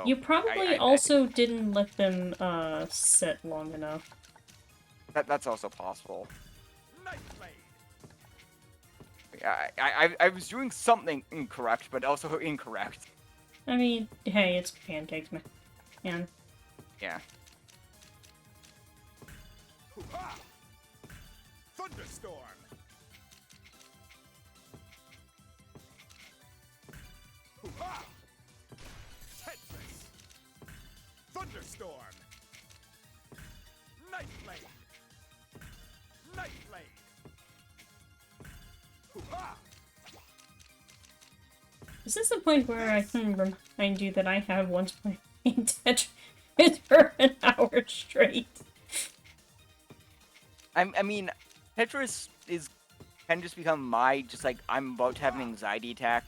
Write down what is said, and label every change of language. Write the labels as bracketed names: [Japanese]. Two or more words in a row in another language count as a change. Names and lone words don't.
[English] You probably also didn't let them set long enough. that's also possible. Knife blade. I was doing something incorrect, but also incorrect. I mean, hey, it's pancakes, man. And Yeah. Hoo-ha! Thunderstorm. Hoo-ha! Tetris. Thunderstorm. Night blade. Hoo-ha! Is this the point where I can remind you that I have once played Tetris for an hour straight? I mean, Tetris can just become my I'm about to have an anxiety attack.